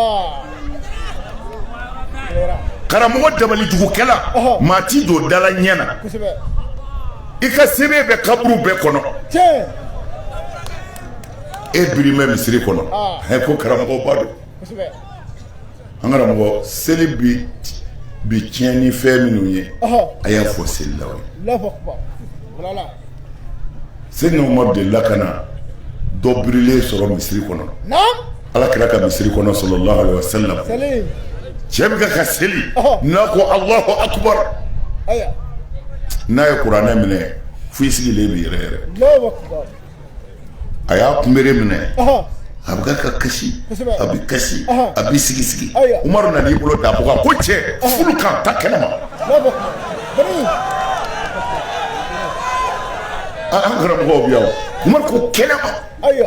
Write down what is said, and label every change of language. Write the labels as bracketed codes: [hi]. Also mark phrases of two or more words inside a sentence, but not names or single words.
[bm] karamɔgɔ dabalijugukɛla maa ti don dala ɲɛ na i ka sebe bɛ kaburu bɛɛ kɔnɔ e biri bɛ misiri kɔnɔ ko karamɔgɔ ba don an karamɔgɔ seli bi tiɲɛni fɛn minnu ye a y'a fɔ selilaw ye Seydina Umaru delila ka na dɔ birilen sɔrɔ misiri kɔnɔ Ala kira ka misiri kɔnɔ [ar] صلى الله عليه وسلم [bm] cɛ bɛ ka seli n'a ko [ar] الله أكبر [bm] n'a ye kuranɛ minɛ fo i sigilen bɛ yɛrɛ yɛrɛ a y'a kunbere minɛ a bɛ ka kasi a bɛ kasi a bɛ sigi sigi Umaru nana i bolo da bɔ ko cɛ furu kan ta kɛnɛ ma an karamɔgɔw bi yan Umaru ko kɛnɛ ma